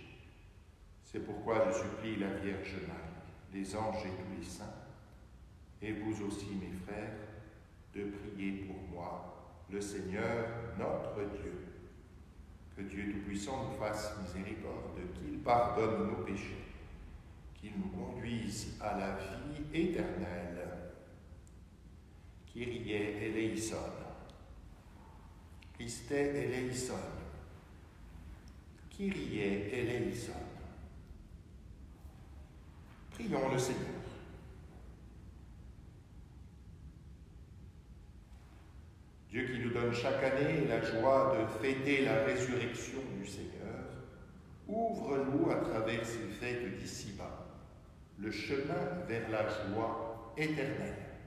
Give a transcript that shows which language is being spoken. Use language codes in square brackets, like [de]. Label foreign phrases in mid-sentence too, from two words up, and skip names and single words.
[fr] C'est pourquoi je supplie la Vierge Marie, les anges et tous les saints, et vous aussi, mes frères, de prier pour moi, le Seigneur, notre Dieu. Que Dieu Tout-Puissant nous fasse miséricorde, qu'il pardonne nos péchés, qu'il nous conduise à la vie éternelle. [el] Kyrie eleison. Christe eleison. Kyrie eleison. [fr] Prions le Seigneur. Dieu qui nous donne chaque année la joie de fêter la résurrection du Seigneur, ouvre-nous à travers ces fêtes d'ici-bas le chemin vers la joie éternelle.